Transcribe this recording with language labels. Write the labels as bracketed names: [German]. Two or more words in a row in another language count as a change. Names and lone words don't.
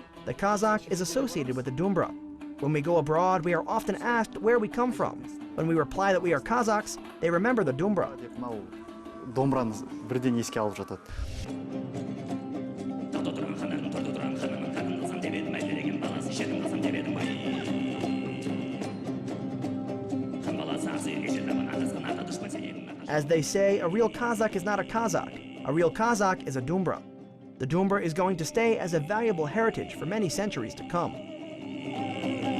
[English] The Kazakh is associated with the dombra. When we go abroad, we are often asked where we come from. When we reply that we are Kazakhs, they remember the dombra. [Kazakh] Мынау домбраны бірден еске алып жатады. [English] As they say, a real Kazakh is not a Kazakh. A real Kazakh is a dombra. The dombra is going to stay as a valuable heritage for many centuries to come.